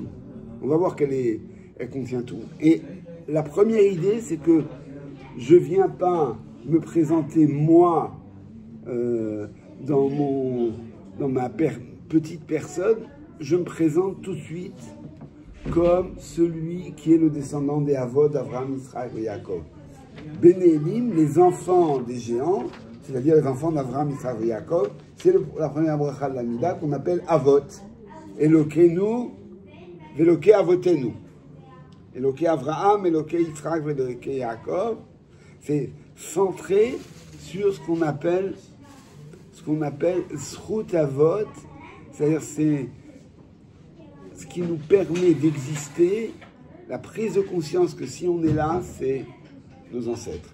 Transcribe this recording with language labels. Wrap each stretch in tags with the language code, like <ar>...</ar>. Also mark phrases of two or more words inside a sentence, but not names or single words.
<fr>On va voir elle contient tout. Et la première idée, c'est que je ne viens pas me présenter moi dans ma petite personne, je me présente tout de suite comme celui qui est le descendant des Avot, d'Avraham, Yitzhak et Yaakov.</fr> <he>בני אלים,</he> <fr>les enfants des géants, c'est-à-dire les enfants d'Avraham, Yitzhak et Yaakov, c'est la première bracha de la Mida qu'on appelle Avot.</fr> <he>אלוקינו ואלוקי אבותינו. אלוקי אברהם אלוקי יצחק ואלוקי יעקב.</he> <fr>C'est centré sur ce qu'on appelle</fr> <he>זכות אבות,</he> <fr>c'est-à-dire c'est ce qui nous permet d'exister, la prise de conscience que si on est là, c'est nos ancêtres.</fr>